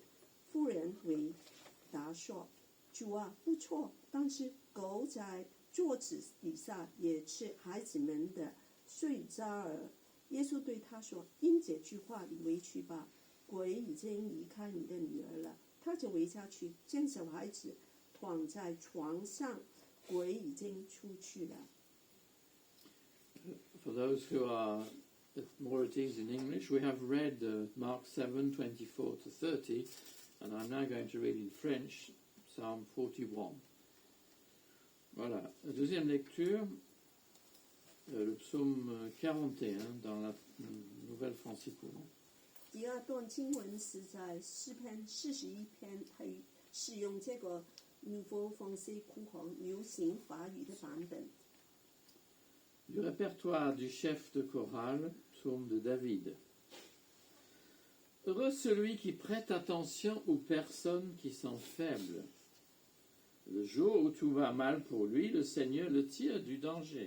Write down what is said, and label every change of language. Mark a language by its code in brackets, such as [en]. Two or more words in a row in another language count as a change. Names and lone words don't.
[zh] 妇人回答说：“主啊，不错，但是狗在桌子底下也吃孩子们的碎渣儿。” 耶稣对他说：“因这句话，你回去吧，鬼已经离开你的女儿了。” 他就回家去，见小孩子躺在床上，鬼已经出去了。 [en] For those who are more at ease in English, we have read Mark 7:24 to 30, and I'm now going to read in French Psalm 41. [fr] Voilà. La deuxième lecture, le psaume 41 dans la Nouvelle Francicourt. [zh] 第二段经文是在诗篇41篇，係使用這個 Nouveau Français courant 流行法語的版本。 [fr] Du répertoire du chef de chorale, psaume de David. Heureux celui qui prête attention aux personnes qui sont faibles. Le jour où tout va mal pour lui, le Seigneur le tire du danger.